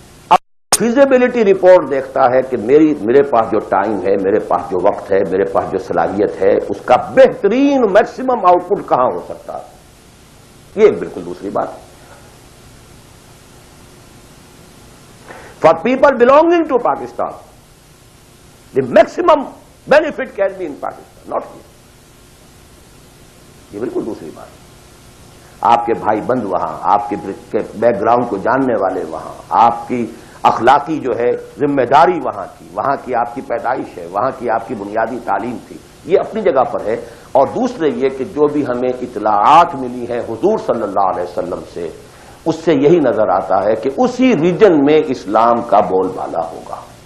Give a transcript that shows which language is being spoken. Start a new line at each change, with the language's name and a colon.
Urdu: اب feasibility report دیکھتا ہے کہ میرے پاس جو ٹائم ہے، میرے پاس جو وقت ہے، میرے پاس جو صلاحیت ہے، اس کا بہترین میکسیمم آؤٹ پٹ کہاں ہو سکتا ہے. یہ ایک بالکل دوسری بات ہے.
English: For people belonging to Pakistan the maximum benefit can be in Pakistan, not here.
Urdu: یہ بالکل دوسری بات. آپ کے بھائی بند وہاں، آپ کے بیک گراؤنڈ کو جاننے والے وہاں، آپ کی اخلاقی جو ہے ذمہ داری وہاں کی آپ کی پیدائش ہے، وہاں کی آپ کی بنیادی تعلیم تھی، یہ اپنی جگہ پر ہے. اور دوسرے یہ کہ جو بھی ہمیں اطلاعات ملی ہیں حضور صلی اللہ علیہ وسلم سے، اس سے یہی نظر آتا ہے کہ اسی ریجن میں اسلام کا بول بالا ہوگا.